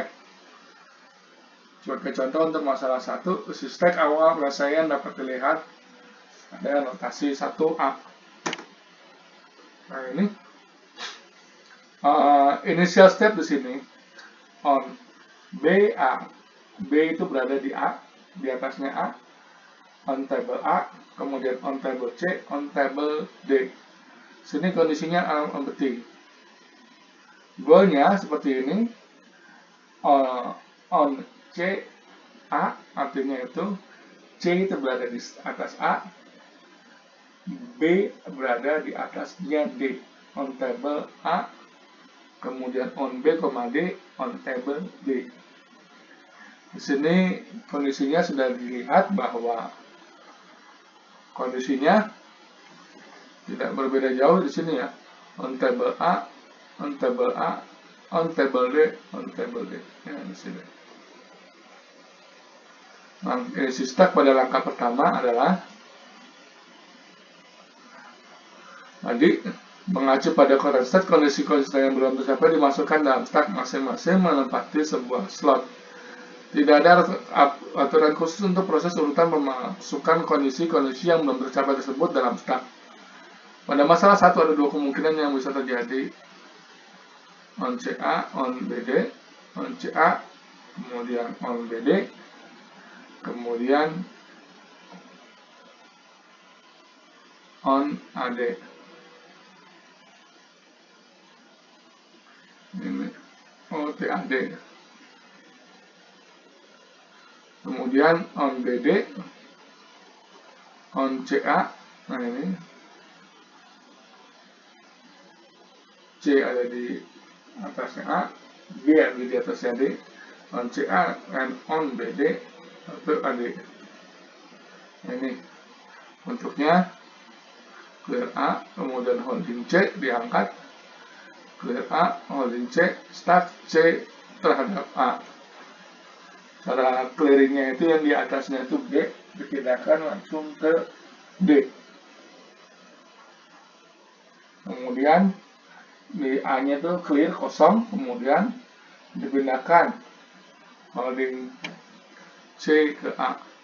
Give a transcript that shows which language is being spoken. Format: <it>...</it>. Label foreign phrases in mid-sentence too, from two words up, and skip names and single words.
<id>Sebagai contoh untuk masalah 1, isi stack awal penyelesaian dapat dilihat ada notasi 1A. Nah ini</id> <en>initial step</en> <id>di sini on BA. B itu berada di A, di atasnya A,</id> <en>on table</en> <id>A, kemudian</id> <en>on table</en> <id>C,</id> <en>on table</en> <id>D. Sini kondisinya empty. Goalnya seperti ini, on C, A, artinya itu C itu berada di atas A, B berada di atasnya D,</id> <en>on table</en> <id>A, kemudian on B, D, on table D. Di sini kondisinya sudah dilihat bahwa kondisinya tidak berbeda jauh di sini ya.</id> <en>On table A, on table A, on table D, on table D.</en> <id>Ya, di sini. Nah, isi stack pada langkah pertama adalah tadi mengacu pada current state, kondisi-kondisi yang belum tercapai dimasukkan dalam stack masing-masing menempati sebuah slot. Tidak ada aturan khusus untuk proses urutan memasukkan kondisi-kondisi yang belum tercapai tersebut dalam stack. Pada masalah 1 ada dua kemungkinan yang bisa terjadi. On CA, on BD, on CA, kemudian on BD, kemudian on AD. Ini OTAD. Kemudian on BD, on CA, nah ini C ada di atasnya A, B ada di atasnya D,</id> <en>on CA and on BD</en> <id>atau AD. Nah, ini bentuknya clear A, kemudian holding C diangkat, clear A, holding C, stack C terhadap A. Cara clearingnya itu yang di atasnya itu B dipindahkan langsung ke D. Kemudian di A-nya itu clear kosong, kemudian dipindahkan holding C ke A.</id>